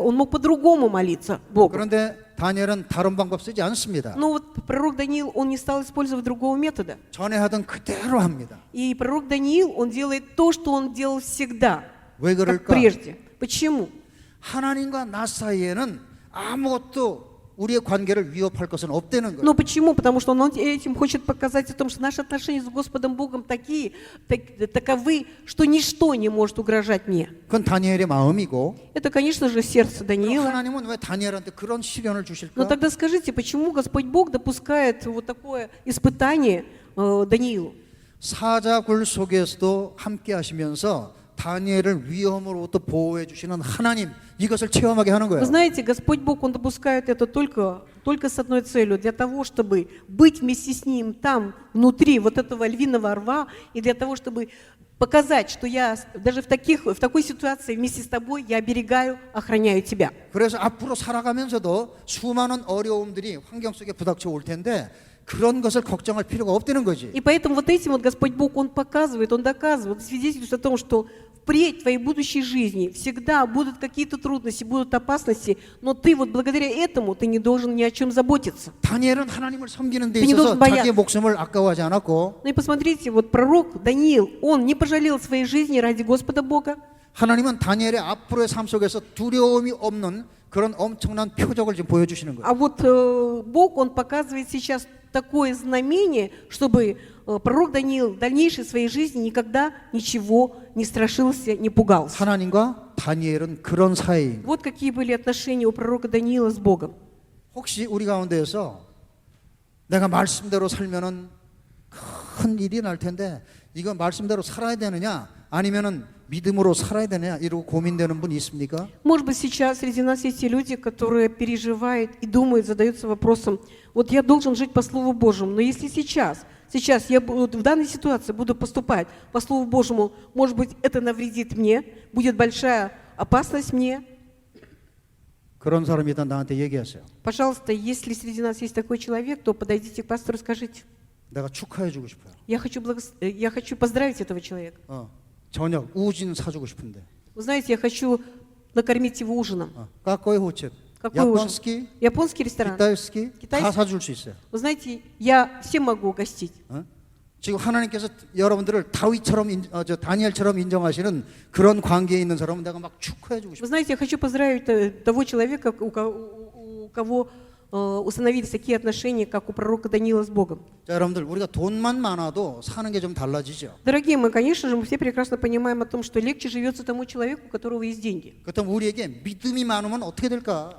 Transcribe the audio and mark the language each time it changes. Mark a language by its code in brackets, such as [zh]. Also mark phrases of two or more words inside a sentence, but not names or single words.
[ru] Он мог по-другому молиться Богу. [ko] 그런데 다니엘은 다른 방법 쓰지 않습니다. [ru] Но вот пророк Даниил, он не стал использовать другого метода. [ko] 전에 하던 그대로 합니다. [ru] И пророк Даниил, он делает то, что он делал всегда, [ko] 왜 [ru] как [ko] 그럴까? [ru] прежде. Почему? [ko] 하나님과 나 사이에는 아무것도 우리의 관계를 위협할 것은 없다는 거예요. [ru] Ну почему? Потому что он этим хочет показать о том, что наши отношения с Господом Богом таковы, что ничто не может угрожать мне. [ko] 그건 다니엘의 마음이고 [ru] Это, конечно же, сердце Даниила. [ko] 하나님은 왜 다니엘한테 그런 시련을 [ru] Но [ko] 주실까? [ru] тогда скажите, почему Господь Бог допускает вот такое испытание Даниилу? [ko] 사자굴 속에서도 함께 하시면서 다니엘을 위험으로부터 보호해 주시는 하나님 이것을 체험하게 하는 [ru] Вы [ko] 거예요. [ru] знаете, Господь Бог, Он допускает это только с одной целью, для того, чтобы быть вместе с Ним там, внутри вот этого львиного рва, и для того, чтобы показать, что я даже в такой ситуации вместе с тобой я оберегаю, охраняю тебя. [ko] 그래서 앞으로 살아가면서도 수많은 어려움들이 환경 속에 부닥쳐 올 텐데 그런 것을 걱정할 필요가 없다는 거지. [ru] И поэтому вот этим вот Господь Бог, Он показывает, Он доказывает, свидетельствует о том, что впредь в твоей будущей жизни всегда будут какие-то трудности, будут опасности, но ты вот благодаря этому ты не должен ни о чем заботиться. [ko] 다니엘은 하나님을 섬기는 데 [ru] Ты не [ko] 있어서 [ru] должен бояться. [ko] 자기의 목숨을 아까워하지 않았고 [ru] Ну и посмотрите, вот пророк Даниил, он не пожалел своей жизни ради Господа Бога. [ko] 하나님은 다니엘의 앞으로의 삶 속에서 두려움이 없는 그런 엄청난 표적을 지금 보여주시는 거예요. [ru] А вот Бог, Он показывает сейчас такое знамение, чтобы пророк Даниил в дальнейшей своей жизни никогда ничего не страшился, не пугался. [ko] 하나님과 다니엘은 그런 사이인 거예요. [ru] Вот какие были отношения у пророка Даниила с Богом. [ko] 혹시 우리 가운데에서 내가 말씀대로 살면은 큰 일이 날 텐데 이거 말씀대로 살아야 되느냐 아니면은 믿음으로 살아야 되느냐 이러고 고민되는 분 있습니까? [ru] Может быть, сейчас среди нас есть те люди, которые переживают и думают, задаются вопросом, вот я должен жить по Слову Божьему, но если сейчас я в данной ситуации буду поступать по Слову Божьему, может быть, это навредит мне, будет большая опасность мне. [ko] 그런 사람이 있다 나한테 얘기하세요. [ru] Пожалуйста, если среди нас есть такой человек, то подойдите к пастору и скажите, [ko] 내가 축하해 주고 싶어요. [ru] я хочу поздравить этого человека. [ko] 저녁 우진 사주고 싶은데. [ru] Вы знаете, я хочу накормить его ужином. какой 호텔? Какой ужин? 야ponski, Японский ресторан. китайский 다 Китайский? [ko] 사줄 수 있어요. [ru] Вы знаете, я всем могу угостить. [ko] 지금 하나님께서 여러분들을 다윗처럼 다니엘처럼 인정하시는 그런 관계에 있는 사람은 내가 막 축하해 주고 싶어요. [ru] Вы знаете, я хочу поздравить того человека, у кого установились такие отношения, как у пророка Даниила с Богом. [ko] 자, 여러분들 우리가 돈만 많아도 사는 게 좀 달라지죠. [ru] Дорогие мы, конечно же, мы все прекрасно понимаем о том, что легче живется тому человеку, у которого есть деньги. [ko] 그렇다면 우리에게 믿음이 많으면 어떻게 될까?